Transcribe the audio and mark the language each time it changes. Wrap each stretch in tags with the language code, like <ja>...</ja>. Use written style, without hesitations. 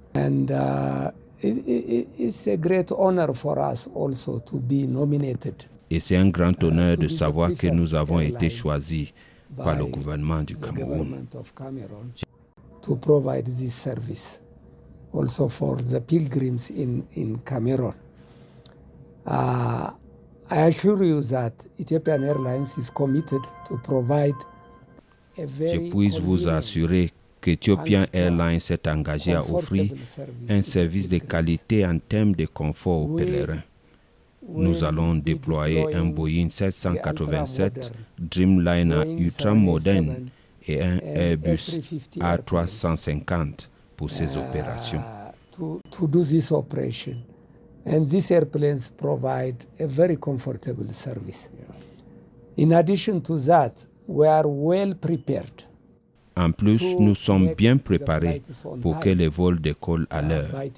<en>And it's a great honor for us also to be nominated.</en> <fr>Et c'est un grand honneur de savoir que nous avons été choisis par le gouvernement du Cameroun.</fr> <en>To provide this service also for the pilgrims in Cameroon. I assure you that Ethiopian Airlines is committed to provide a very</en> <fr>Je puis vous assurer qu'Ethiopian Airlines s'est engagé à offrir un service de qualité en termes de confort aux pèlerins. nous allons déployer un Boeing 787 Dreamliner ultra moderne et un Airbus A350 pour ces opérations.</fr> <en>To do this operation. And these airplanes provide a very comfortable service. In addition to that, we are well prepared.</en> <fr>En plus, nous sommes bien préparés pour que les vols décollent à l'heure.</fr>